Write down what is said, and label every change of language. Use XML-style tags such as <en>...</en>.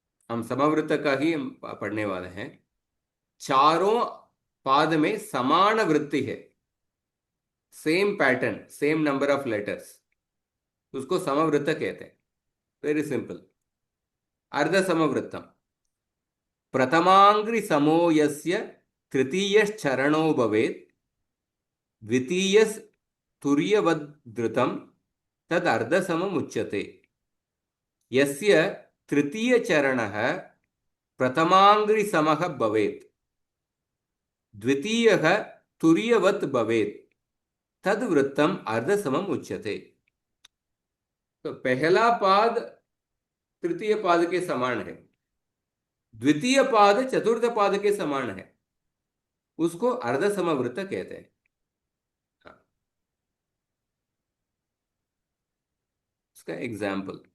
<hi>हम समवृत्त का ही हम पढ़ने वाले हैं। चारों पाद में समान वृत्ति है,</hi> <en>same pattern, same number of letters,</en> <hi>उसको समवृत्त कहते हैं।</hi> <en>Very simple.</en> <sa>अर्ध समवृत्तम प्रथमांग्रि समो यस्य तृतीयश्चरणो भवेत् द्वितीयस् तुर्यवद्रुतं तद अर्धसमम् उच्यते। यस्य तृतीयचरणः प्रथमांग्रिसमः भवेत् द्वितीयः तुर्यवत् भवेत् तद वृत्तम अर्धसमम् उच्यते।</sa> <hi>तो पहला पाद तृतीय पाद के समान है, द्वितीय पाद चतुर्थ पाद के समान है, उसको अर्धसमवृत्त कहते हैं। हाँ, इसका एग्जाम्पल।</hi>